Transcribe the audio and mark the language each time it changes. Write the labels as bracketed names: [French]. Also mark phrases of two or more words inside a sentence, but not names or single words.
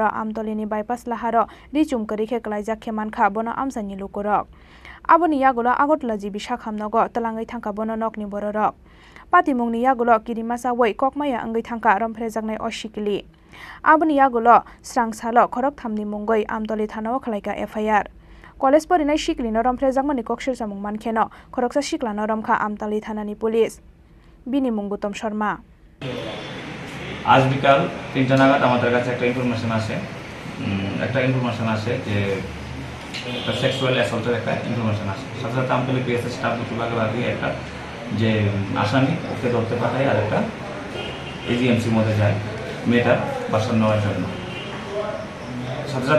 [Kok Borok] आमतलिनि बाइपास लाहार रिचुम करिखे कलाइजाक खेमानखा बनो आमसानि लुकुरक आबनि यागुल आगरतला जिबि साखामनग तलाङै थांखा बनो नकनि बररक पातिमुंनि यागुल किरिमासा वै ककमाया अंगै थांखा रमफ्रेजाकनाय अ सिकली आबनि यागुल स्रांसाल खरक थामनि मुंगै आमतली थानाव खलायका FIR कलेज परिनाय सिकलिनो रमफ्रेजाकमानि कक्सिल सामुं मानखेनो खरकसा सिकलानो रमखा आमतली थानानि पुलिस बिनि मुं गौतम शर्मा [Bangla] आज বিকাল 3টা নাগাদ আমাদের কাছে একটা ইনফরমেশন আসে যে একটা সেক্সুয়াল অ্যাসল্টের একটা ইনফরমেশন আসে সাথে সাথে আমতলী পিএসএস স্টাফ বিভাগে ভাগে একটা যে আসামি ওকে ধরতে পাঠায় আর একটা এজিএমসির মধ্যে যায় মেয়েটার বাসন নেওয়ার জন্য সাথে সাথে